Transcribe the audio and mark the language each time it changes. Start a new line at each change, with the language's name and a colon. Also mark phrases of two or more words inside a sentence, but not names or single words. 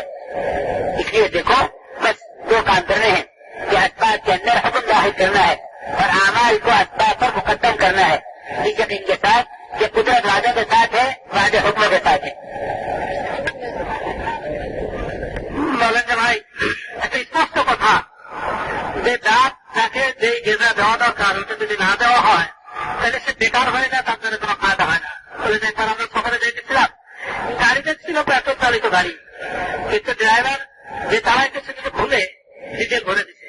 Urdu: اس لیے دیکھو, بس 2 کام کرنے ہیں کہ اسباب کے اندر حکم داخل کرنا ہے اور اعمال کو اسباب پر مقدم کرنا ہے. یقین کے ساتھ کہ قدرت وعدے کے ساتھ ہے, وعدے حکموں کے ساتھ ہے.
Bangla: مولانا ভাই, একটা স্পষ্ট কথা যে ডাক তাকে যেই গেজা দেওয়া দরকার ওটা যদি না দেওয়া হয় তাহলে সে বেকার হয়ে যায়, তার জন্য কোনো ফায়দা হয় না. একবার আমরা সকালে যেতেছিলাম, গাড়িতে ছিল পেট্রোল চালিত গাড়ি, কিন্তু ড্রাইভার যে চালাইতে সেটাকে ভুলে ডিজেল ভরে দিচ্ছে.